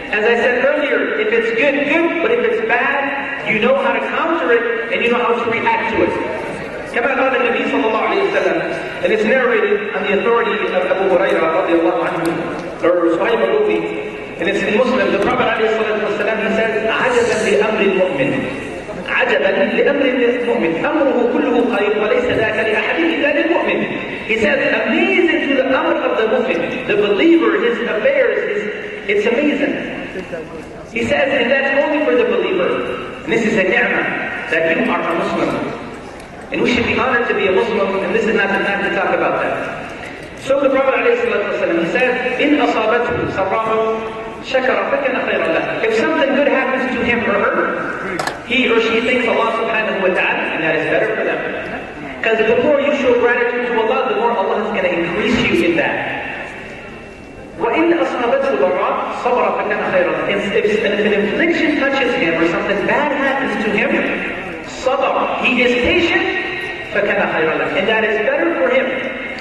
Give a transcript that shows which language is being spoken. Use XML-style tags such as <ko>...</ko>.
<en>As I said earlier, if it's good, good. But if it's bad, you know how to counter it and you know how to react to it.</en> <ar>كما قال النبي صلى الله عليه وسلم,</ar> <en>and it's narrated on the authority of Abu Hurairah radiallahu anhu, or Suhaib al-Rufi, and it's in Muslim. The Prophet</en> <ar>عليه الصلاة والسلام,</ar> <en>he says,</en> <ar>عجبا لأمر المؤمن, عجبا لأمر المؤمن, أمره كله خير وليس ذاك لأحد إلا للمؤمن.</ar> <en>He says, amazing to the amr of the mu'min, the believer, his affairs, it's amazing. He says, and that's only for the believer. And this is a ni'mah, that you are a Muslim. And we should be honored to be a Muslim, and this is not the time to talk about that. So the Prophet ﷺ, he said,</en> <ar>إِنْ أَصَابَتْهُ سَرَّاهُ شَكَرَ فَكَنَ خَيْرًا لَهُ.</ar> <en>If something good happens to him or her, he or she thanks Allah subhanahu wa ta'ala, and that is better for them. Because the more you show gratitude to Allah, the more Allah is going to increase you in that.</en> <ar>وَإِنْ أَصَابَتْهُ ضَرَّاءُ صَبَرَ فَكَنَ خَيْرًا لَهُ.</ar> <en>If an affliction touches him or something bad happens to him,</en> <ar>صَبَرَ,</ar> <en>he is patient,</en> <ar>فَكَنَ خَيْرًا لَهُ,</ar> <en>and that is better for him.</en>